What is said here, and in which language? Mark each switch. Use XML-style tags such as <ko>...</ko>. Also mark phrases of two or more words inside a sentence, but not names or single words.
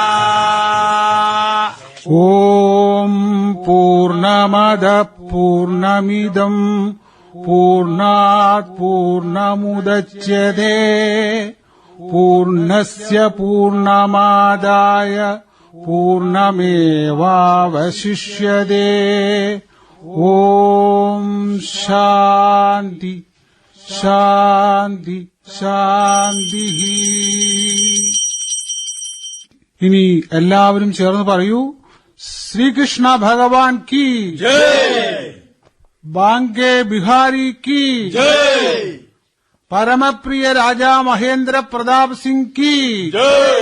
<sa>ॐ पूर्णमदः पूर्णमिदम् पूर्णात् पूर्णमुदच्यते पूर्णस्य पूर्णमादाय पूर्णमेवावशिष्यते. ॐ शान्ति शान्ति ശാന്തിഃ.</sa> <ml>ഇനി എല്ലാവരും ചേർന്ന് പറയൂ,</ml> <hi>श्रीकृष्ण भगवान की जय, बांके बिहारी की जय, परमप्रिय राजा महेन्द्र प्रताप सिंह की जय.</hi>